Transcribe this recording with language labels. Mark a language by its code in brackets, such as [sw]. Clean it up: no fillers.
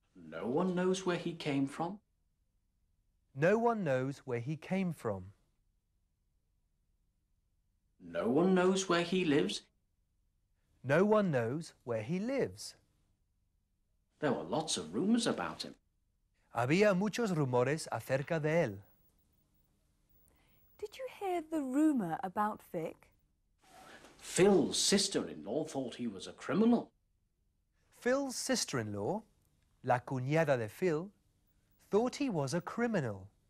[en] No one knows where he came from. No one knows where he came from. No one knows where he lives. No one knows where he lives. There were lots of rumours about him. [es] Había muchos rumores acerca de él. [en] Did you hear the rumour about Vic? Phil's sister-in-law thought he was a criminal. Phil's sister-in-law, [es] la cuñada de Phil, [en] thought he was a criminal.